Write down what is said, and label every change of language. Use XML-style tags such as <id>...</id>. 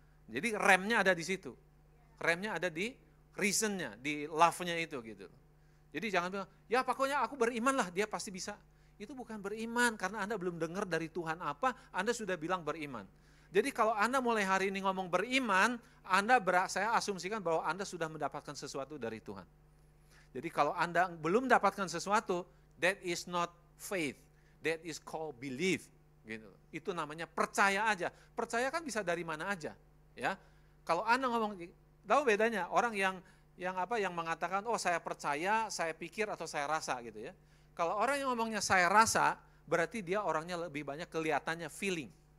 <id>Jadi remnya ada di situ. Remnya ada di reasonnya, di love-nya itu gitu. Jadi jangan bilang, ya pokoknya aku beriman lah, dia pasti bisa. Itu bukan beriman, karena Anda belum dengar dari Tuhan apa, Anda sudah bilang beriman. Jadi kalau Anda mulai hari ini ngomong beriman, saya asumsikan bahwa Anda sudah mendapatkan sesuatu dari Tuhan. Jadi kalau Anda belum mendapatkan sesuatu,</id> <en>that is not faith, that is called belief.</en> <id>Gitu. Itu namanya percaya aja. Percaya kan bisa dari mana aja. Ya. Kalau Anda ngomong, tahu bedanya orang yang mengatakan, oh saya percaya, saya pikir atau saya rasa gitu ya. Kalau orang yang ngomongnya saya rasa, berarti dia orangnya lebih banyak kelihatannya feeling.</id>